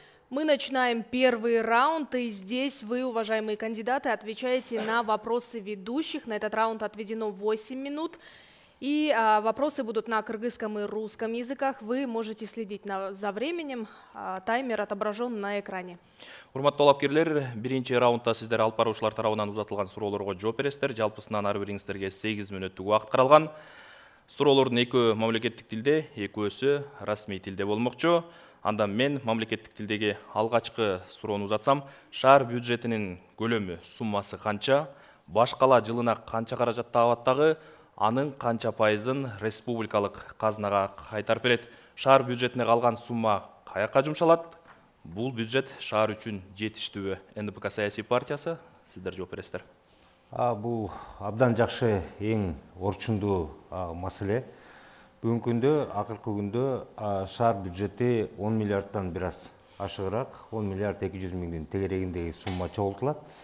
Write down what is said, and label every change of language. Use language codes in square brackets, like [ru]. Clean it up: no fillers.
[ru] Мы начинаем первый раунд, и здесь вы, уважаемые кандидаты, отвечаете на вопросы ведущих. На этот раунд отведено 8 минут. И вопросы будут на кыргызском и русском языках. Вы можете следить за временем. Таймер отображен на экране. [ky] Урматтуу талапкерлер, биринчи раундда сиздер алып баруучулар тарабынан узатылган суроолорго жооп бересиздер. Жалпысынан ар бириңиздерге 8 мүнөттүк убакыт каралган. Суроолордун экөө мамлекеттик тилде, экөөсү расмий тилде болмокчу. Андан мен мамлекеттик тилдеги алгачкы суроону узатсам, шаар бюджетинин көлөмү, суммасы канча, баш кала жылына канча каражат табаттагы, анын канча пайызын республикалык казынага кайтарып берет. Шаар бюджетине калган сумма каяка жумшалат? Бул бюджет шаар үчүн жетиштүүбү? НДПК саясий партиясы, сиздер жооп бересиздер. Бул абдан жакшы, эң орчундуу маселе. Бүгүнкү күндө, акыркы күндө шаар бюджети 10 миллиардтан бир аз ашыгыраак, 10 миллиард 200 миңдин тегерегиндеги сумма чогултулат.